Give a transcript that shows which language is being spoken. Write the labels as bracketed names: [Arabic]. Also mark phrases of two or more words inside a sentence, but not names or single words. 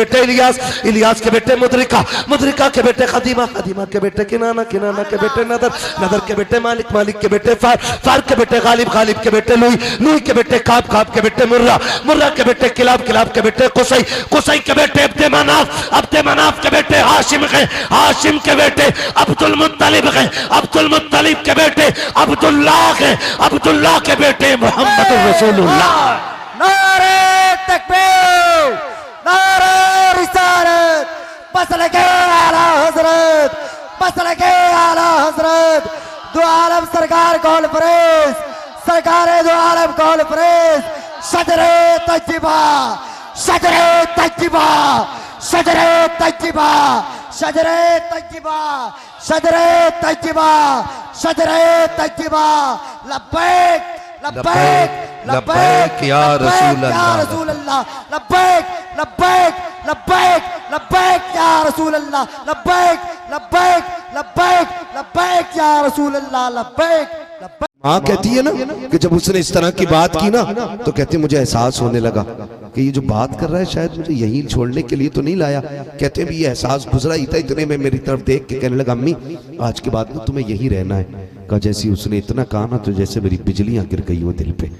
[Hindi] बेटे इलियास, इलियास के बेटे मुदरिका, मुदरिका के बेटे खदीमा, खदीमा के बेटे किनाना, किनाना के बेटे नदर, नदर के बेटे मालिक, मालिक के बेटे फार, फार के बेटे गालिब, गालिब के बेटे लुई, लुई के बेटे काब, काब के बेटे मुर्रा, मुर्रा के बेटे किलाब, किलाब के बेटे कुसई, कुसई के बेटे अब्दे मनाफ, अब्दे मनाफ के बेटे हाशिम के, हाशिम के बेटे अब्दुल मुत्तलिब के, अब्दुल मुत्तलिब के बेटे अब्दुल्लाह के, अब्दुल्लाह के बेटे मोहम्मद रसूलुल्लाह। नारे तकबीर, नारे रिसालत, मसलके आला हजरत, मसलके आला हजरत, दो आलम सरकार कॉन्फ्रेंस, सरकार दो आलम कॉन्फ्रेंस, सदरे तज्जिबा, सदरे तज्जिबा, सदरे तज्जिबा, सदरे तज्जिबा, सदरे तज्जिबा, सदरे तज्जिबा, [Arabic] لبيك لبيك لبيك يا رسول الله، لبيك لبيك لبيك لبيك يا رسول الله، لبيك لبيك لبيك لبيك يا رسول الله، لبيك لبيك. [Hindi] माँ कहती है ना कि जब उसने इस तरह की बात की ना, तो कहते मुझे एहसास होने लगा कि ये जो बात कर रहा है शायद मुझे यहीं छोड़ने के लिए तो नहीं लाया। कहते हैं भी ये एहसास गुजरा ही था, इतने में मेरी तरफ देख के कहने लगा अम्मी आज के बाद ना तुम्हें यहीं रहना है। कहा जैसी उसने इतना कहा ना तो जैसे मेरी बिजलियां गिर गई हो दिल पे।